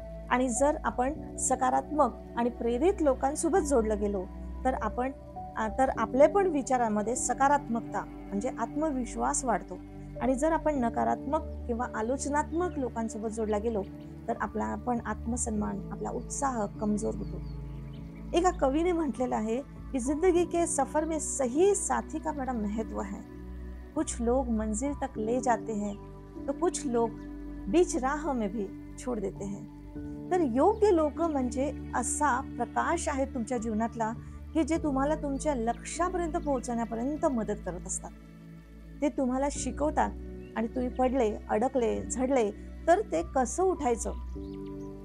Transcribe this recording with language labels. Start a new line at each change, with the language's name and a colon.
Marathi: आणि जर आपण सकारात्मक आणि प्रेरित लोकांसोबत जोडलं गेलो तर आपले पण विचारांमध्ये सकारात्मकता म्हणजे आत्मविश्वास वाढतो. आणि जर आपण नकारात्मक किंवा आलोचनात्मक लोकांसोबत जोडला गेलो तर आपला पण आत्मसन्मान, आपला उत्साह कमजोर होतो. एका कवीने म्हटलेलं आहे
Hindi: कि जिंदगी के सफर में सही साथी का बड़ा महत्व है. कुछ लोग मंजिल तक ले जाते हैं तो कुछ लोग बीच राह में भी छोड़ देते हैं.
Marathi: तर योग्य लोक म्हणजे असा प्रकाश आहे तुमच्या जीवनातला की जे तुम्हाला तुमच्या लक्ष्यापर्यंत पोहोचण्यापर्यंत मदत करत असतात. ते तुम्हाला शिकवतात आणि तुम्ही पडले, अडकले, झडले तर ते कसं उठायचं.